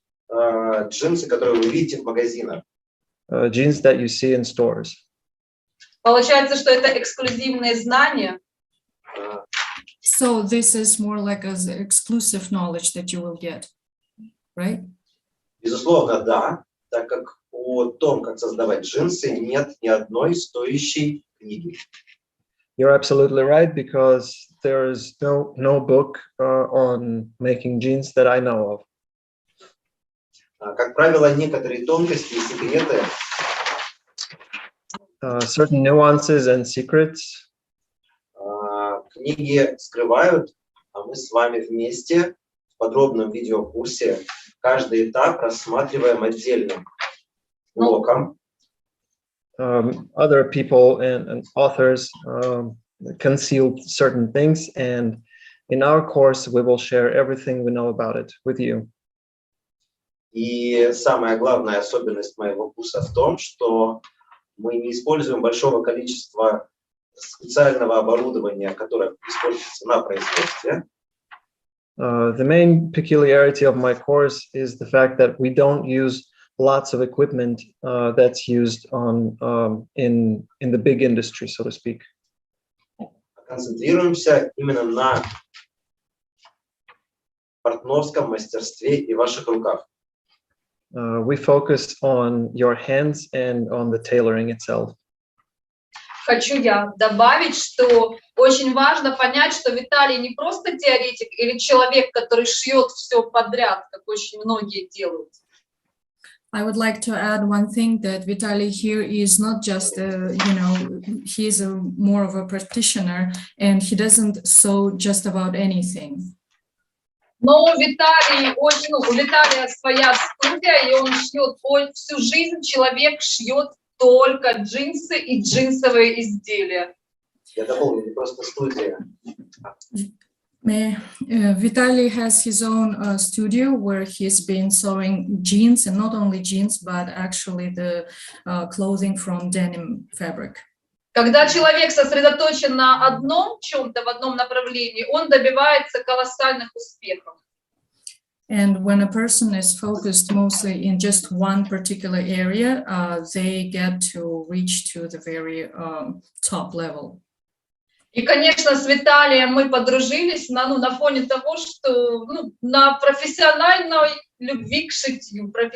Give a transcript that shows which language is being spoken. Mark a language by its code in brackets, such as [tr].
[ru] Джинсы, которые вы видите в магазинах. [en] Jeans that you see in stores. [ru] Получается, что это эксклюзивные знания. [en] So this is more like an exclusive knowledge that you will get, right? [ru] Безусловно, да, так как о том, как создавать джинсы, нет ни одной стоящей книги. [en] You're absolutely right, because there is no book on making jeans that I know of. [ru] Как правило, некоторые тонкости и секреты [en] Certain nuances and secrets [ru] книги скрывают, а мы с вами вместе в подробном видеокурсе каждый этап рассматриваем отдельным блоком. [en] Other people and authors concealed certain things, and in our course we will share everything we know about it with you. [ru] И самая главная особенность моего курса в том, что мы не используем большого количества специального оборудования, которое используется на производстве. [en] The main peculiarity of my course is the fact that we don't use lots of equipment that's used on in the big industry, so to speak. [ru] Концентрируемся именно на портновском мастерстве и ваших руках. [en] We focus on your hands and on the tailoring itself. [ru] Хочу я добавить, что очень важно понять, что Виталий не просто теоретик или человек, который шьет все подряд, как очень многие делают. [en] I would like to add one thing, that Vitaly here is not just, he is more of a practitioner, and he doesn't sew just about anything. [ru] Но у Виталия своя студия, и он шьет всю жизнь. Человек шьет только джинсы и джинсовые изделия. Я дополню, не просто студия. [en] Vitaly has his own studio where he's been sewing jeans, and not only jeans, but actually the clothing from denim fabric. [ru] Когда человек сосредоточен на одном чем-то, в одном направлении, он добивается колоссальных успехов. [en] And when a person is focused mostly in just one particular area, they get to reach to the very top level. [ru] И, конечно, с Виталием мы подружились на фоне того, что на профессиональной любви к шитью,